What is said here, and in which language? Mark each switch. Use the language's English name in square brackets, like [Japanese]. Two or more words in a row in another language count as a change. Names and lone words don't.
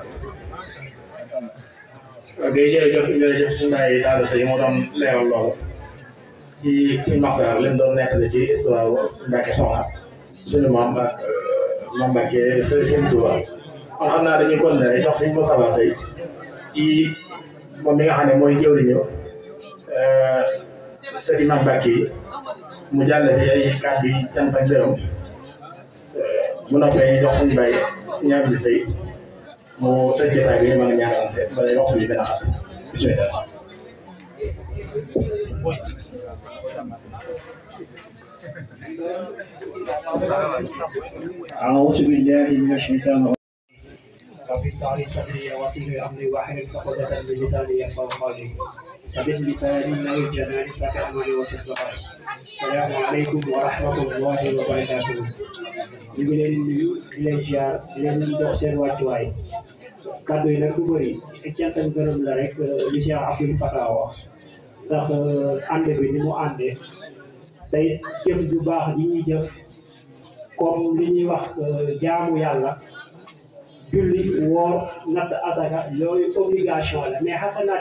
[Wolof] ok jërëjëf suñu mbay Talla Seye moo doon leeral loolu ci suñu Maxtaar leen doon nettali ci histoire suñu Mbàkke Soxna suñu maam ak maam Mbàkke Sëriñ Tuubaa kon xam naa dañuy continuer jox suñu Moustapha Seye ci moom mi nga xam ne mooy jëwriñu sëriñ maam Mbàkke yi mu jàll bi ay kàddu yi cant ak gërëm mu noppee jox suñu mbay suñu Abdou Seye mu tëj jotaay bi mën a ñaanalante ba lay waxtu bi gën a xat bismillah. [Arabic] أعوذ بالله من الشيطان الرجيم. رب اشرح لي صدري ويسر لي أمري واحلل عقدة من لساني يفقهوا قولي ثبت لساني نوي الجنان ساك أماني وسد بحري. السلام عليكم ورحمة الله وبركاته. [Wolof] ñu ngi leen nuyu di leen ziar di leen jox seen wàccuwaay kàddu yi nag du bëri cant ak gërëm la rek li Cheikh Abdoul Fatah wax ndax ànd bi ni mu àndee tey jëf ju baax ji ñuy jëf comme li ñuy wax jaamu yàlla julli woor natt asaka yooyu obligation la mais xasanaat